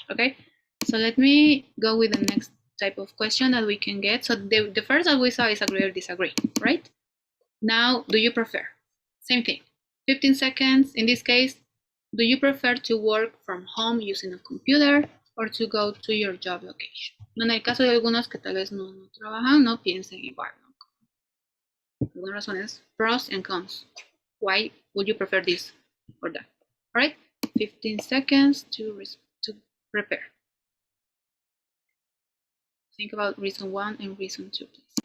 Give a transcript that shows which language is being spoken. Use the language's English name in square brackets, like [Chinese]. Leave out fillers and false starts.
[English] Okay, so let me go with the next type of question that we can get. So the first that we saw is agree or disagree, right? Now, do you prefer? Same thing, 15 seconds. In this case, do you prefer to work from home using a computer or to go to your job location? [Spanish] En el caso de algunos que tal vez no trabajan, no piensen igual. Algunas razones, [English] pros and cons. Why would you prefer this or that? All right, 15 seconds to prepare. Think about reason 1 and reason 2, please.